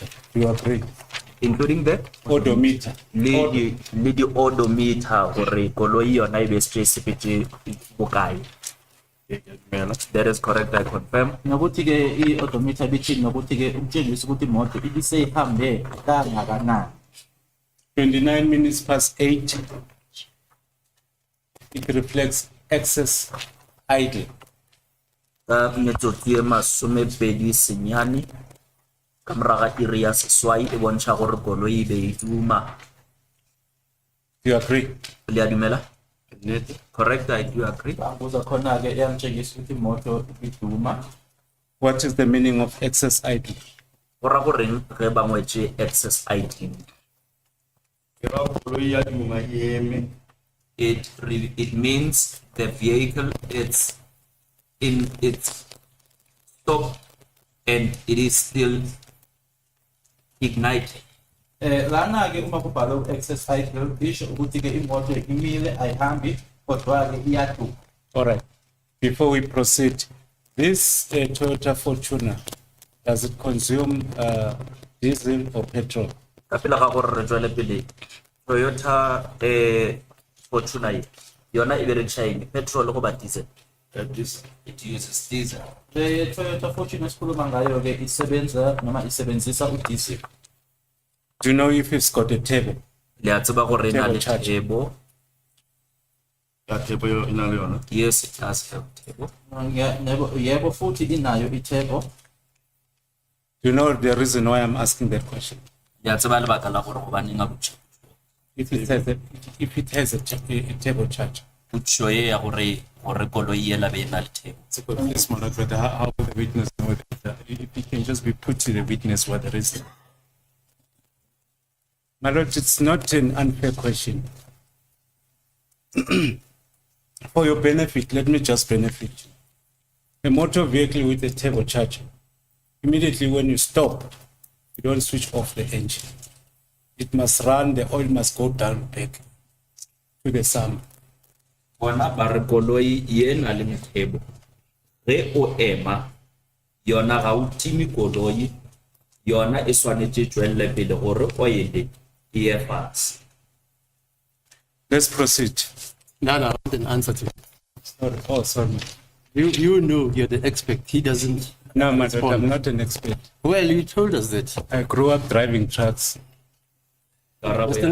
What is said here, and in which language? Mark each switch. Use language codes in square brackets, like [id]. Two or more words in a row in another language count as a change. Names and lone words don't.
[en] Do you agree? Including the odometer. [nso] Le di odometer gore koloi yona e be specific bokae. [en] That is correct, I confirm. [zu] Nokuthi ke I odometer bithi nokuthi ke umtshengisa ukuthi imoto ibise ihambe kangakanani. [en] 29 minutes past 8, it reflects excess idle. [nso] Metsotso e masome pedi senyane ka moraga iri ya seswai e bontsha gore koloi e be e duma. [en] Do you agree? [nso] Le a dumela? [en] Correct, I do agree. What is the meaning of excess idle? [nso] Ora go reng ge ba ngwetse [en] excess idling? It means the vehicle it's in its stop and it is still ignited. [zu] Lana ke uma kubhalwe [en] excess idle [zu] isho ukuthi ke imoto imile ayihambi kodwa ke iyadu. [en] All right. Before we proceed, this Toyota Fortuner, does it consume diesel or petrol? [nso] Kapila ga gore re tswele pele Toyota Fortuner yona e berekisa eng petrol go ba diesel? [en] It uses diesel. [zu] The Toyota Fortuner esikhuluma ngayo ke isebenza noma isebenzisa udiesel. [en] Do you know if it's got a turbo? [nso] Le a tseba gore ena le [en] Turbo turbo. Yes, it does have turbo. [zu] Yebo futhi inayo i-turbo. [en] Do you know the reason why I'm asking that question? [nso] Le a tseba lebaka la gore go baneng a botsa. [en] If it has a turbo charger. [nso] Botso e ya gore koloi ela be ena le turbo. [en] So, please, my Lord, how will the witness know that? If it can just be put to the witness what the reason. My Lord, it's not an unfair question. For your benefit, let me just benefit you. A motor vehicle with a turbocharger, immediately when you stop, you don't switch off the engine. It must run, the oil must go down back to the sump. [nso] Bona ba re koloi ye na le turbo. Ge o ema yona ga o timi koloi yona e swanetse tswelle pele gore oil e fast. [en] Let's proceed. No, I want an answer to it. Sorry. Oh, sorry. You know you're the expert. He doesn't. No, my Lord, I'm not an expert. Well, you told us that. I grew up driving trucks. Mr.